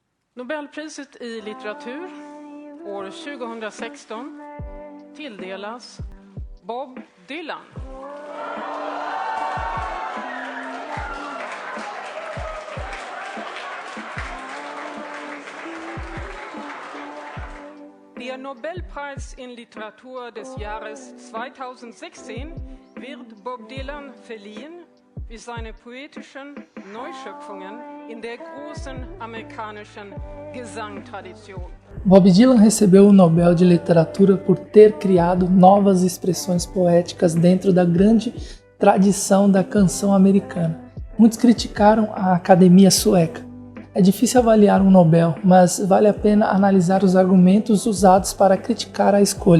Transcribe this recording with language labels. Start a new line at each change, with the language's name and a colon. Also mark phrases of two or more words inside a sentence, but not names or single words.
Swedish: Nobelpriset i litteratur år 2016 tilldelas Bob Dylan.
German: Der Nobelpreis in Literatur des Jahres 2016 wird Bob Dylan verliehen für seine poetischen Neuschöpfungen in der großen amerikanischen Gesangtradition.
Portuguese: Bob Dylan recebeu o Nobel de Literatura por ter criado novas expressões poéticas dentro da grande tradição da canção americana. Muitos criticaram a Academia Sueca. É difícil avaliar um Nobel, mas vale a pena analisar os argumentos usados para criticar a escolha.